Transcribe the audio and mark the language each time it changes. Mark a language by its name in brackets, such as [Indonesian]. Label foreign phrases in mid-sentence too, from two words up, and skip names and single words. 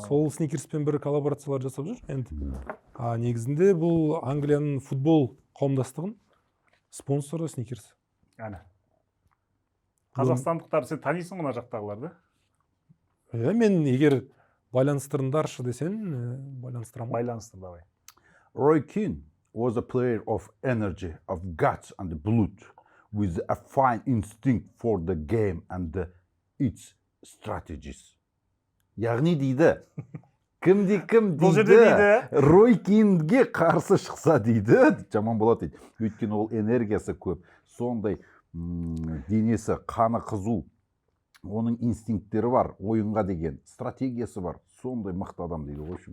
[Kazakh] Сол сникерспен бір коллаборациялар жасап жүр. Енді негізінде бұл Англияның футбол қауымдастығын спонсоры сникерс. Әне. Қазақстандықтар сен танисың мына жақтағыларды? Иә, мен егер байланыстырыңдаршы десең, байланыстырамын. Байланыстыр давай. [English] Roy Keane was a player of energy, of guts and blood, with a fine instinct for the game and its strategies. [Kazakh] Яғни дейді, кім Бұл жерде дейді, Рой Кинге қарсы шықса дейді, жаман болады дейді. Өйткені ол энергиясы көп, сондай денесі қаны қызу, оның инстинкттері бар, ойынға деген стратегиясы бар, сондай мықты адам дейді ғой.